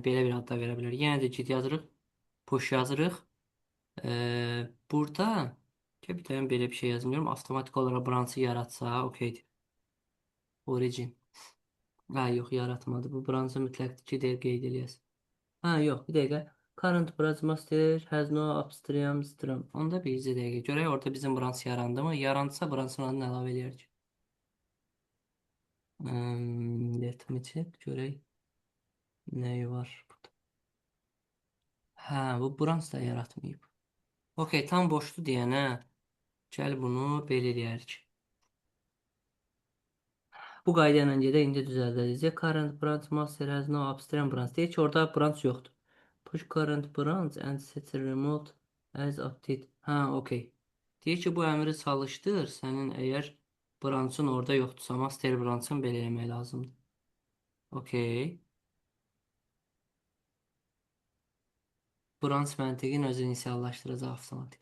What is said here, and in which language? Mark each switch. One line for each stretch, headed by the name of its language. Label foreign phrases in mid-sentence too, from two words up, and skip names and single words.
Azerbaijani: Belə bir adda verə bilərik. Yenə də git yazırıq, push yazırıq. Burada bir dənə belə bir şey yazmıyorum. Avtomatik olaraq branchı yaratsa, okeydir. Origin. Yox, yaratmadı. Bu branchı mütləq ki, qeyd eləyəsən. Yox, bir dəqiqə.
English: Current branch master has no upstream stream.
Azerbaijani: Onda bir dəqiqə. Görək orada bizim branch yarandı mı? Yarandısa branchın adını əlavə eləyərik.
English: Let me check.
Azerbaijani: Görək. Nəyi var burada? Bu branch da yaratmayıb. Okey, tam boşdu deyənə. Gəl bunu belə eləyərik. Bu qayda ilə gedək, indi düzəldəcək.
English: Current branch master has no upstream branch.
Azerbaijani: Deyir ki, orada branch yoxdur.
English: Push current branch and set remote as update.
Azerbaijani: Okey. Deyir ki, bu əmri çalışdır. Sənin əgər branchın orada yoxdursa, master branchın belə eləmək lazımdır. Okey. Branch məntiqin özünü inisiallaşdıracaq avtomatik.